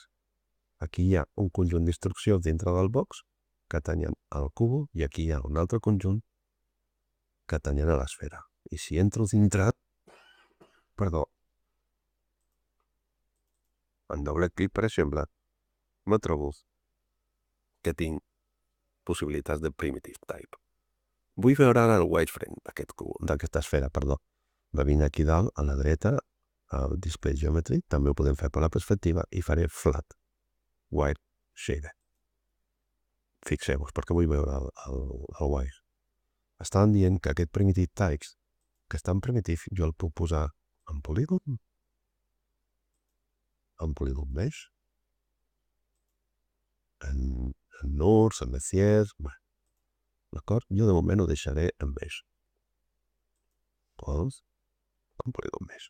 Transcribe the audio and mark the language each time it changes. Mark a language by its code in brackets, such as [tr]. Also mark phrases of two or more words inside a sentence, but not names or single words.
[ca] Aquí hi ha un conjunt d'instruccions dintre del box que tanyen al cubo i aquí hi ha un altre conjunt que tanyen a l'esfera. I si entro dintre, en doble clic, per exemple, me trobo que tinc possibilitats de [en] primitive type. [ca] Vull veure ara el wireframe d'aquesta esfera, Va venir aquí dalt, a la dreta, al [en] Display Geometry, [ca] també ho podem fer per la perspectiva, i faré [en] Flat Wire Shader. [ca] Fixeu-vos, perquè vull veure el wire. Estaven dient que aquest [en] primitive types, [ca] que està en primitiu, jo el puc posar en polígon mesh, en Nurs, en Messiers, d'acord? Jo de moment ho deixaré en mesh. Doncs, en polígon mesh.